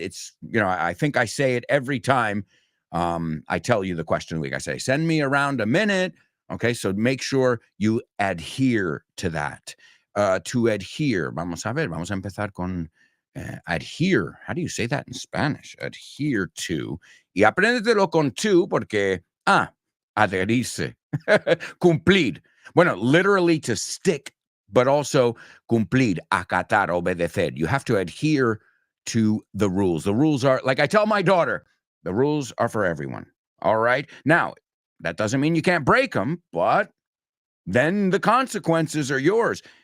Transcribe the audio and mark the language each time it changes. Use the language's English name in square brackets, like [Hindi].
[English] It's, I think I say it every time I tell you the question of the week. I say, send me around a minute. Okay, so make sure you adhere to that. To adhere. [Spanish] Vamos a empezar con adhere. [English] How do you say that in Spanish? Adhere to. [Spanish] Y apréndetelo con to porque, adherirse. Cumplir. Bueno, [English] literally to stick, but also [Spanish] cumplir, acatar, obedecer. [English] You have to adhere to the rules. The rules are, like I tell my daughter, the rules are for everyone. All right? Now, that doesn't mean you can't break them, but then the consequences are yours.